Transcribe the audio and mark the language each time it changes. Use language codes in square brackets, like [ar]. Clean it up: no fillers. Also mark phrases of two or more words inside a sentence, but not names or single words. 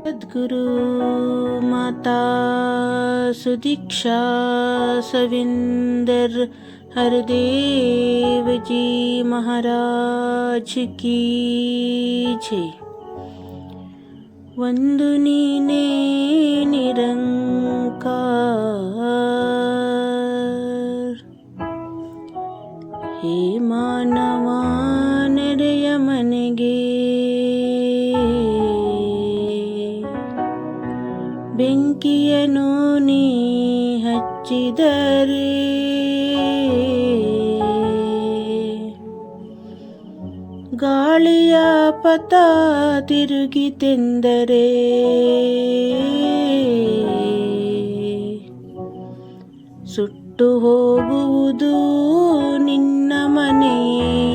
[hi] सद्गुरु माता सुदीक्षा सविंदर हरदेव जी महाराज की जय। [kn] ವಂದು ನೀನೆ ನಿರಂಕಾರ ಹೇ ಮಾನವ ನೆರೆಯ ಮನೆಗೆ ಬೆಂಕಿಯನ್ನು ನೀ ಹಚ್ಚಿದರೆ ಗಾಳಿಯ ಪಥ ತಿರುಗಿತೆಂದರೆ ಸುಟ್ಟು ಹೋಗುವುದು ನಿನ್ನ ಮನೆಯೇ।